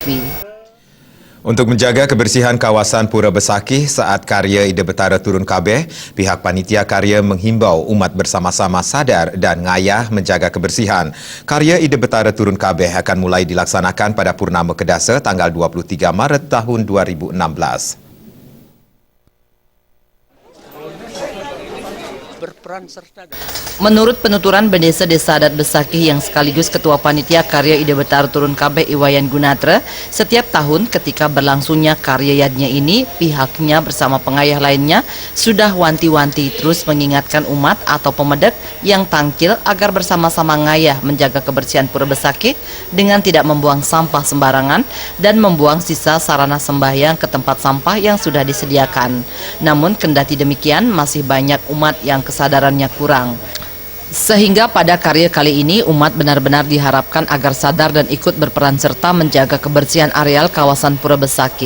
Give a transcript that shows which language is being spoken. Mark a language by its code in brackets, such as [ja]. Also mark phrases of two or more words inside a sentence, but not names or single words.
[id] TV. Untuk menjaga kebersihan kawasan Pura Besakih saat karya Ida Betara turun kabeh, pihak panitia karya menghimbau umat bersama-sama sadar dan ngayah menjaga kebersihan. Karya Ida Betara turun kabeh akan mulai dilaksanakan pada Purnama Kedasa tanggal 23 Maret tahun 2016. Menurut penuturan Bendesa Desa Adat Besakih yang sekaligus Ketua Panitia Karya Ida Betara Turun Kabeh Iwayan Gunatra, setiap tahun ketika berlangsungnya karya yadnya ini, pihaknya bersama pengayah lainnya sudah wanti-wanti terus mengingatkan umat atau pemedek yang tangkil agar bersama-sama ngayah menjaga kebersihan Pura Besakih dengan tidak membuang sampah sembarangan dan membuang sisa sarana sembahyang ke tempat sampah yang sudah disediakan. Namun kendati demikian masih banyak umat yang kesadarannya kurang. Sehingga pada karya kali ini umat benar-benar diharapkan agar sadar dan ikut berperan serta menjaga kebersihan areal kawasan Pura Besakih.